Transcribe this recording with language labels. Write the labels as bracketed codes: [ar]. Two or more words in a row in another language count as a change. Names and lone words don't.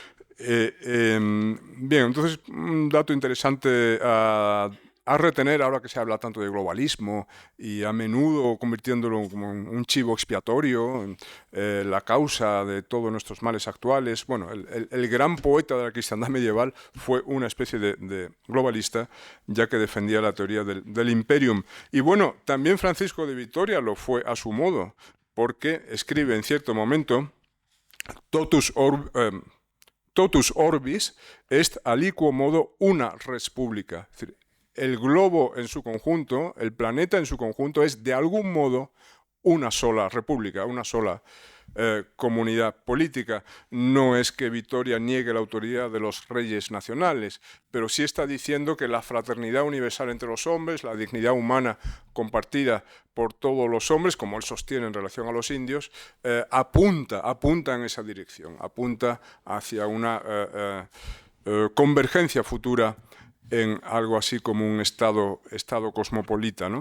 [es] Bien, entonces, un dato interesante a retener, ahora que se habla tanto de globalismo y a menudo convirtiéndolo como un chivo expiatorio, la causa de todos nuestros males actuales. Bueno, el gran poeta de la cristiandad medieval fue una especie de globalista, ya que defendía la teoría del imperium. Y bueno, también Francisco de Vitoria lo fue a su modo, porque escribe en cierto momento: [la] totus orbis est aliquo modo una res publica. [es] Es decir, el globo en su conjunto, el planeta en su conjunto, es de algún modo una sola república, una sola comunidad política. No es que Vitoria niegue la autoridad de los reyes nacionales, pero sí está diciendo que la fraternidad universal entre los hombres, la dignidad humana compartida por todos los hombres, como él sostiene en relación a los indios, apunta en esa dirección, apunta hacia una convergencia futura en algo así como un estado cosmopolita, ¿no?